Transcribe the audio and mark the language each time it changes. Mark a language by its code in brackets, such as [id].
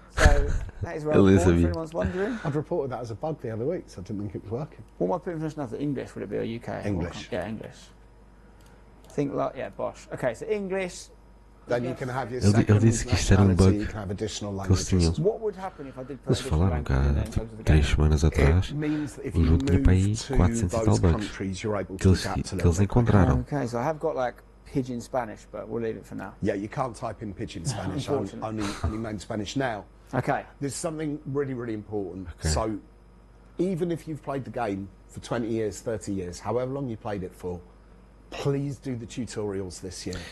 [en] So that is where I'm for anyone's wondering. I've reported that as a bug the other week, so I didn't think it was working. What am I putting for now? English, would it be, or UK? English. Yeah, English. Think like, bosh. Okay, so English. Then you can have your second nationality, you can have additional languages. What would happen if I did put [pt] Eles falaram cá, tipo, 3 semanas atrás, o jogo tinha para aí 400 e tal bugs que eles encontraram. [en] Okay, so I have got like pidgin Spanish, but we'll leave it for now. Yeah, you can't type in pidgin Spanish, only main Spanish now. Okay. There's something really, really important. Okay. So even if you've played the game for 20 years, 30 years, however long you played it for, please do the tutorials this year.